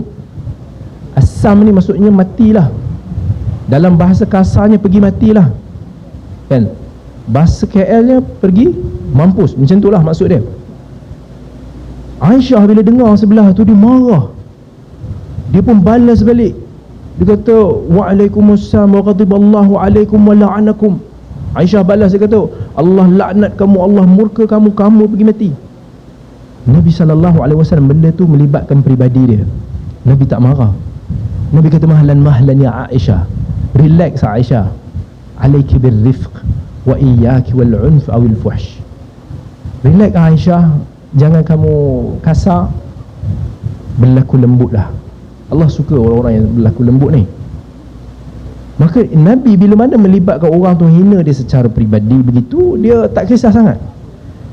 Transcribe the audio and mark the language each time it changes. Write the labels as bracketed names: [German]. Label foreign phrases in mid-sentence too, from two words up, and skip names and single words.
[Malay] Assam ni maksudnya matilah. Dalam bahasa kasarnya pergi matilah, kan? Bahasa KL nya pergi mampus, macam itulah maksud dia. Aisyah bila dengar sebelah tu, dia marah. Dia pun balas balik. Dia kata, [Arabic] Waalaikumsalam wa ghadiballahu alaikum wa la'anakum. [Malay] Aisyah balas, dia kata, Allah laknat kamu, Allah murka kamu, kamu pergi mati. Nabi SAW benda tu melibatkan peribadi dia. Nabi tak marah. Nabi kata, [Arabic] mahlan ya Aisyah, [Malay] relax Aisyah, [Arabic] alaiki birrifq wa iyyaki wal unf awil fuhsh. [Malay] Relax Aisyah, jangan kamu kasar, berlaku lembutlah. Allah suka orang-orang yang berlaku lembut ni. Maka Nabi bila mana melibatkan orang tu, hina dia secara peribadi begitu, dia tak kisah sangat.